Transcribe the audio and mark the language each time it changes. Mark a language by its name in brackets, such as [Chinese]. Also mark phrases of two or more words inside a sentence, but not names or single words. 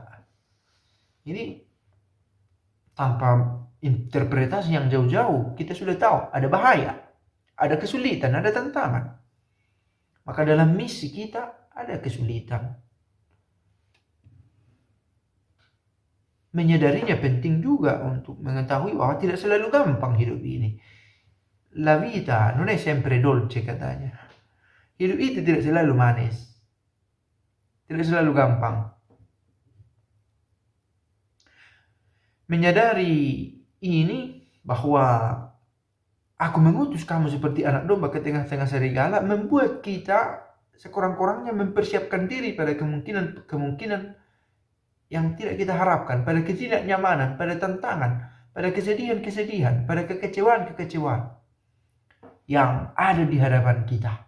[Indonesian] Ini tanpa interpretasi yang jauh-jauh, kita sudah tahu ada bahaya, ada kesulitan, ada tantangan. Maka dalam misi kita ada kesulitan. Menyadarinya penting juga untuk mengetahui bahwa tidak selalu gampang hidup ini. [Italian] La vita non è sempre dolce, [Indonesian] katanya. Hidup itu tidak selalu manis, tidak selalu gampang. Menyadari ini bahwa aku mengutus kamu seperti anak domba ke tengah-tengah serigala, membuat kita sekurang-kurangnya mempersiapkan diri pada kemungkinan yang tidak kita harapkan, pada ketidaknyamanan, pada tantangan, pada kesedihan-kesedihan, pada kekecewaan-kekecewaan yang ada di hadapan kita.